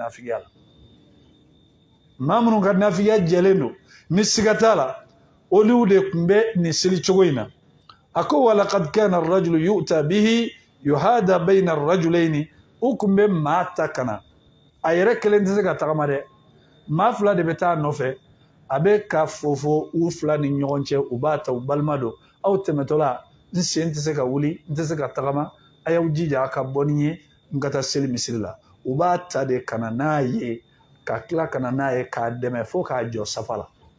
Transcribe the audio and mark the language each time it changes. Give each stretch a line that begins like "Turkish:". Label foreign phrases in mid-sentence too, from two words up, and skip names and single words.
Bambara: nafigiya la maa minnu ka nafigiya jɛlen don ni siga t'a la olu de tun bɛ nin seli cogo in na a ko
Arabic: ولقد كان الرجل يؤتى به يهادى بين الرجلين
Bambara: u kun bɛ maa ta ka na a yɛrɛ kelen tɛ se ka tagama dɛ maa fila de bɛ taa nɔfɛ a bɛ ka fofo u fila ni ɲɔgɔn cɛ u b'a ta u balima don aw tɛmɛtɔla n sen tɛ se ka wuli n tɛ se ka tagama a y'aw jija a ka bɔ ni ye n ka taa seli misiri la u b'a ta de ka na n'a ye ka tila ka na n'a ye k'a dɛmɛ fo k'a jɔ safa la